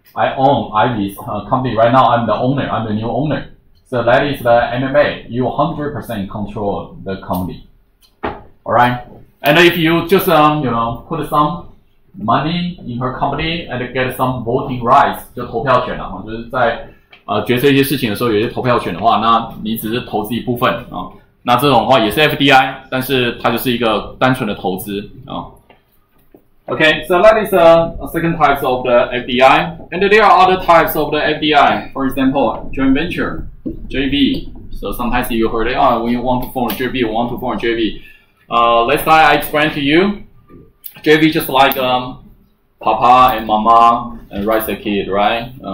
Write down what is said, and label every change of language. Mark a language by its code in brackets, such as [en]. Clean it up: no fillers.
[en] I own Ivy's company right now. I'm the owner. I'm the new owner. So that is the MMA. You 100% control the company. All right, and if you just put some money in her company and get some voting rights, [zh] 就投票权了，就是在决策一些事情的时候有一些投票权的话，那你只是投资一部分啊。那这种的话也是 FDI， 但是它就是一个单纯的投资啊。 [en] Okay, so that is a second type of the FDI, and there are other types of the FDI. For example, joint venture, JV. So sometimes you heard it. When you want to form a JV, you want to form a JV. Let's say I explain to you, JV just like Papa and Mama and raise a kid, right?